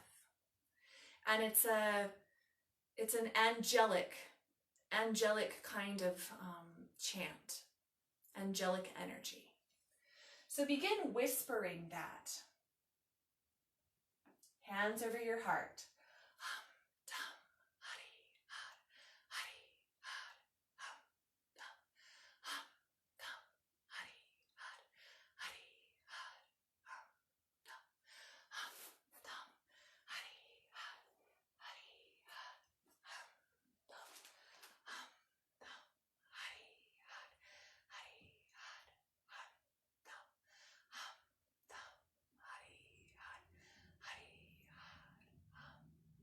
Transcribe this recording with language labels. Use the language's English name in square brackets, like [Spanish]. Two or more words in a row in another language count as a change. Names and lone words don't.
[English] And it's an angelic kind of chant, angelic energy. So begin whispering that. Hands over your heart. Hum, dum, hari, har, hari, har, hum, dum, hum, dum, hari, har, hari, har, hum, dum, hum, dum, hari, har, hari, har, hum, dum, hum, dum, hari, har, hari, har, hum, dum, hum, dum, hari, har, hari, har, hum,